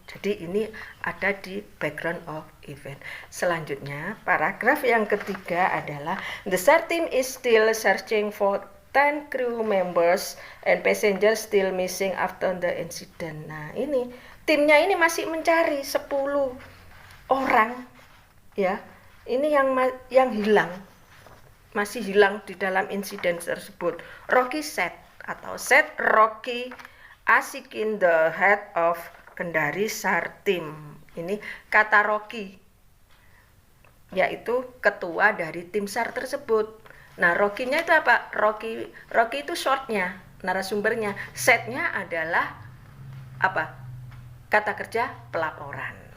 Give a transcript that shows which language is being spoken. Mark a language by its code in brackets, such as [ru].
[id] Jadi ini ada di background of event. Selanjutnya, paragraf yang ketiga adalah [en] the SAR team is still searching for 10 crew members and passengers still missing after the incident. [id] Nah, ini timnya ini masih mencari 10 orang, ya. Ini yang hilang, masih hilang di dalam insiden tersebut. [en] Rocky said Rocky Asikin, the head of Kendari SAR team. [id] Ini kata Rocky, yaitu ketua dari tim SAR tersebut. Nah, Rocky-nya itu apa? Rocky itu shortnya, narasumbernya. Setnya adalah apa? Kata kerja pelaporan.